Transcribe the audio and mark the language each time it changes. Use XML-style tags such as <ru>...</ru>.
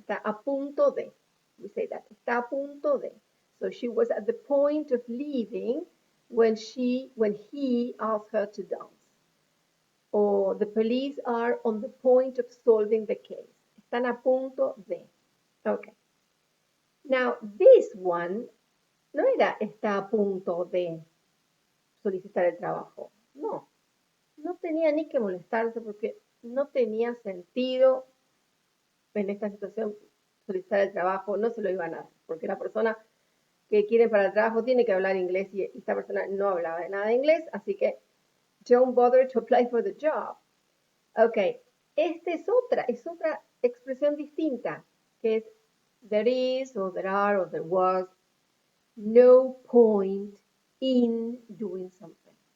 <es>Está a punto de.</es> <en>We say that.</en> <es>Está a punto de.</es> <en>So she was at the point of leaving when he asked her to dance. Or the police are on the point of solving the case.</en> <es>Están a punto de. Okay.</es> <en>Now, this one</en> <es>no era está a punto de solicitar el trabajo. No. No tenía ni que molestarse porque no tenía sentido en esta situación solicitar el trabajo. No se lo iban a dar porque la persona que quiere para el trabajo tiene que hablar inglés y esta persona no hablaba de nada de inglés. Así que</es> <en>don't bother to apply for the job.</en> <es>Ok, esta es otra expresión distinta, que es</es> <en>there is, or there are, or there was no point in doing something.</en>